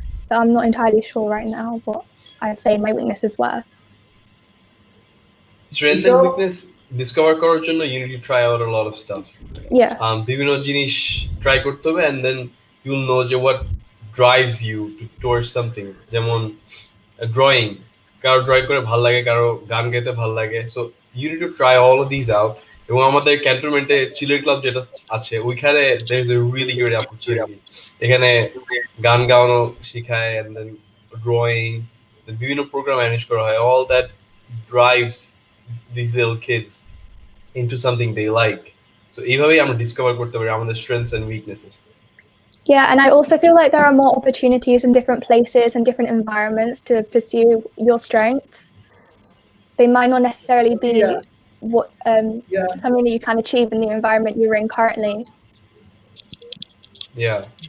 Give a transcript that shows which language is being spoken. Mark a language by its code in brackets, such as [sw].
[en] So I'm not entirely sure right now what I'd say my weaknesses were. Strength and weakness. [bn] Discover করার জন্য [en] you need to try out a lot of stuff. Yeah. [bn] বিভিন্ন জিনিস try করতে হবে [en] and then you'll know যে what drives you towards something. [bn] যেমন drawing, কারো drawing করে ভালো লাগে, কারো গান গাইতে ভালো লাগে, [en] So you need to try all of this out. [bn] এবং আমাদের ক্যান্টনমেন্টে চিলের ক্লাব যেটা আছে ওইখানে [en] there is a really good opportunity, [bn] এখানে গান গাওয়ানো শেখায় [en] and then drawing, [bn] বিভিন্ন প্রোগ্রাম ম্যানেজ করা হয়, [en] all that drives these little kids into something they like. [bn] So এইভাবেই আমরা ডিসকভার করতে পারি আমাদের [en] strengths and weaknesses. Yeah, and I also feel like there are more opportunities in different places and different environments to pursue your strengths. They might not necessarily be what something that you can achieve in the environment you're in currently. Yeah.